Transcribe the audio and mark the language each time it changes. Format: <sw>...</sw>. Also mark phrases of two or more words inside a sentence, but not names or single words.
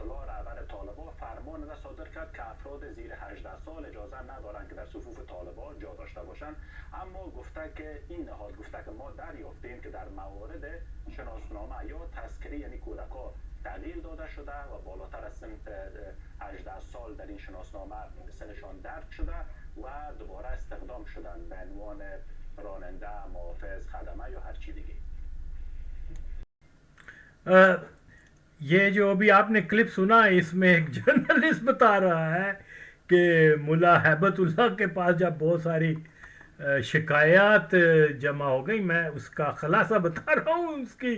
<fa>الله رهبر طالبان فرمان را صادر کرد که افراد زیر 18 سال اجازه ندارند که در صفوف طالبان جا داشته باشند، اما گفته که این نهاد گفته که ما دریافتیم که در موارد شناسنامه یا تذکره یعنی کودکان تغییر داده شده و بالاتر از سن 18 سال در این شناسنامه سنشان درک شده و دوباره استخدام شدن به عنوان راننده، محافظ، خدمه یا هر چی دیگه.</fa> <ur>یہ جو ابھی آپ نے کلپ سنا اس میں ایک جرنلسٹ بتا رہا ہے کہ ملا ہیبت اللہ کے پاس جب بہت ساری شکایات جمع ہو گئی، میں اس کا خلاصہ بتا رہا ہوں اس کی</ur>